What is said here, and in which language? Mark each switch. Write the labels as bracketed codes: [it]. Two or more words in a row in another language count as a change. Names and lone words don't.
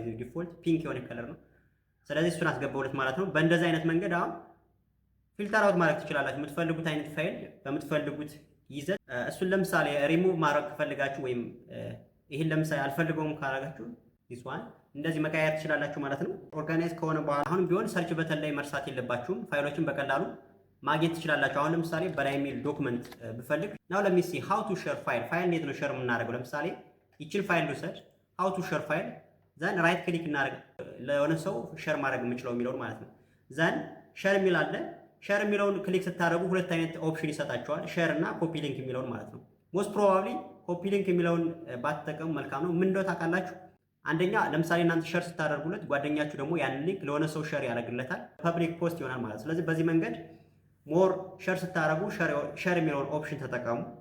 [en] default pink [am] የሆነ ከለር ነው። ስለዚህ እሱን አስገባውለት ማለት ነው። በእንደዚህ አይነት መንገድ አሁን [en] filter out [am] ማድረግ ትችላላችሁ የምትፈልጉት አይነት ፋይል በምትፈልጉት ይዘት። እሱን ለምሳሌ ሪሙቭ ማድረግ ከፈልጋችሁ ወይም ይሄን ለምሳሌ አልፈልገውም ካላጋችሁ ዲስዋን እንደዚህ መቀየር ትችላላችሁ ማለት ነው። ኦርጋናይዝ ከሆነ በኋላ አሁንም ቢሆን [en] search button [am] ላይ መርሳት የለባችሁም። ፋይሎችን በቀላሉ ማግኘት ትችላላችሁ። አሁን ለምሳሌ በላይ የሚል ዶክመንት ብፈልግ [en] now let me see how to share file [am] እንዴት ነው ሼር የምናደርገው? ለምሳሌ ይችን ፋይል ልውሰድ [en] how to share file then right click [am] እናደርግ ለሆነ ሰው ሼር ማድረግ የምችለው የሚለውን ማለት ነው። ዘን ሼር የሚል አለ። ሼር የሚለውን ክሊክ ስታደርጉ ሁለት አይነት ኦፕሽን ይሰጣቸዋል፣ ሼር እና [en] copy link [am] የሚለውን ማለት ነው። [en] most probably copy link [am] የሚለውን ባትጠቀሙ መልካም ነው። ምን እንደው ታውቃላችሁ? አንደኛ ለምሳሌ እናንተ ሼር ስታደርጉለት ጓደኛችሁ ደግሞ ያንን ሊንክ ለሆነ ሰው ሼር ያደርግለታል፣ [en] public post [am] ይሆናል ማለት ነው። ስለዚህ በዚህ መንገድ [en] more share [am] ስታደርጉ ሼር የሚለውን ኦፕሽን ተጠቀሙ።